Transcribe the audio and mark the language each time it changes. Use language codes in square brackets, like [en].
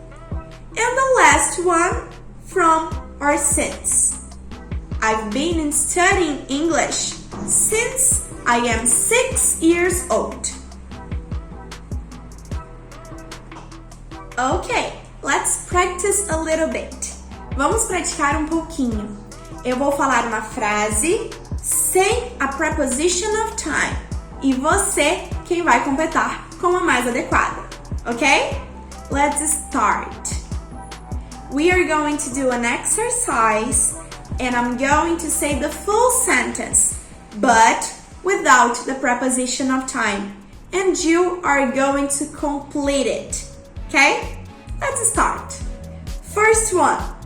[en] And the last one, from or since. I've been studying English since I am 6 years old. Okay, let's practice a little bit. [pt] Vamos praticar um pouquinho. Eu vou falar uma frase sem a preposition of time e você quem vai completar com a mais adequada, ok? [en] Let's start. We are going to do an exercise and I'm going to say the full sentence, but without the preposition of time, and you are going to complete it, okay? Let's start. First one.